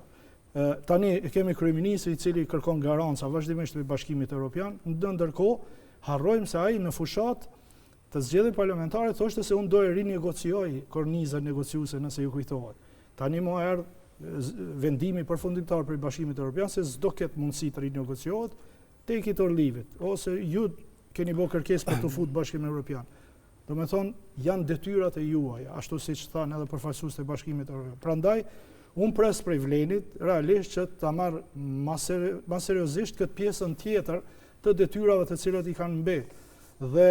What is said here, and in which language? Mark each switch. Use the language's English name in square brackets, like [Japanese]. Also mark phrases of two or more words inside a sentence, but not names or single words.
[Albanian] Tani kemi kryeministri i cili kërkon garanca vazhdimisht me Bashkimit Evropian, ndërkohë harrojmë se ai në fushat të zgjedhjeve parlamentare thoshte se unë do e rinegocioj kornizën negociuese nëse ju kujtohet. Tani më erdh vendimi përfundimtar për Bashkimin Evropian se s'do ketë mundësi të rinegociohet, [English] take it or leave it, [Albanian] ose ju keni bërë kërkesë për të futur Bashkimin Evropian. Do me thonë, janë detyrat e juaja, ashtu siç thanë edhe përfaqësuesit e Bashkimit Evropian. Prandaj, unë pres prej vlenit, realisht që ta marr më seriozisht këtë pjesën tjetër të detyrave të cilat i kanë mbetë.